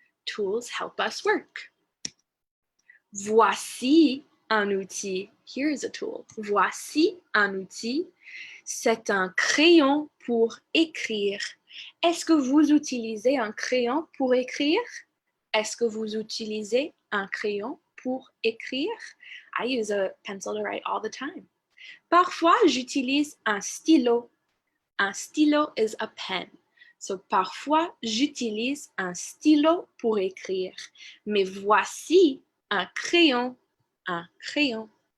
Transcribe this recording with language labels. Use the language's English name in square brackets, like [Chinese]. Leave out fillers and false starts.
[English] Tools help us work. [French] Voici un outil. [English] Here is a tool. [French] Voici un outil. C'est un crayon pour écrire. Est-ce que vous utilisez un crayon pour écrire? Est-ce que vous utilisez un crayon pour écrire? [English] I use a pencil to write all the time. [French] Parfois, j'utilise un stylo. Un stylo [English] is a pen. [French] So, parfois, j'utilise un stylo pour écrire. Mais voici un crayon. Un crayon.